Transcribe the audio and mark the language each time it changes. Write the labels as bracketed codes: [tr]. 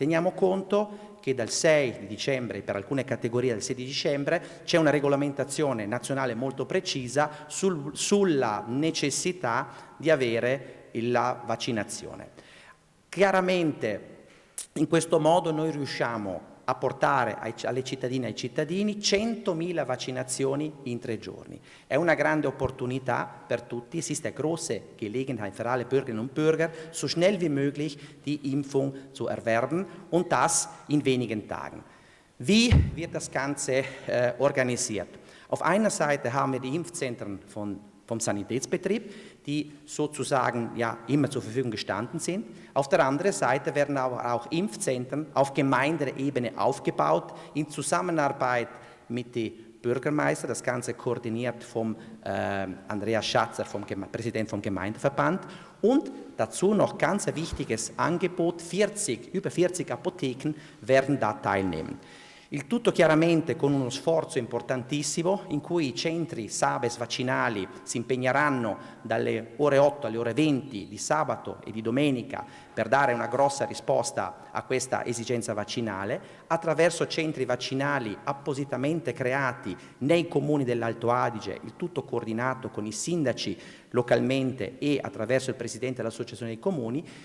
[it] Teniamo conto che dal 6 di dicembre, per alcune categorie dal 6 di dicembre, c'è una regolamentazione nazionale molto precisa sulla necessità di avere la vaccinazione. Chiaramente in questo modo noi riusciamo a portare alle cittadine e ai cittadini 100.000 vaccinazioni in 3 giorni. È una grande opportunità per tutti. [de] Es ist eine große Gelegenheit für alle Bürgerinnen und Bürger, so schnell wie möglich die Impfung zu erwerben, und das in wenigen Tagen. Wie wird das Ganze organisiert? Auf einer Seite haben wir die Impfzentren vom Sanitätsbetrieb, die sozusagen ja immer zur Verfügung gestanden sind. Auf der anderen Seite werden auch Impfzentren auf Gemeindeebene aufgebaut, in Zusammenarbeit mit den Bürgermeister, das Ganze koordiniert vom Andreas Schatzer, Präsident vom Gemeindeverband, und dazu noch ganz ein wichtiges Angebot, über 40 Apotheken werden da teilnehmen. [it] Il tutto chiaramente con uno sforzo importantissimo in cui i centri Sabes vaccinali si impegneranno dalle ore 8 alle ore 20 di sabato e di domenica per dare una grossa risposta a questa esigenza vaccinale attraverso centri vaccinali appositamente creati nei comuni dell'Alto Adige, il tutto coordinato con i sindaci localmente e attraverso il presidente dell'Associazione dei Comuni,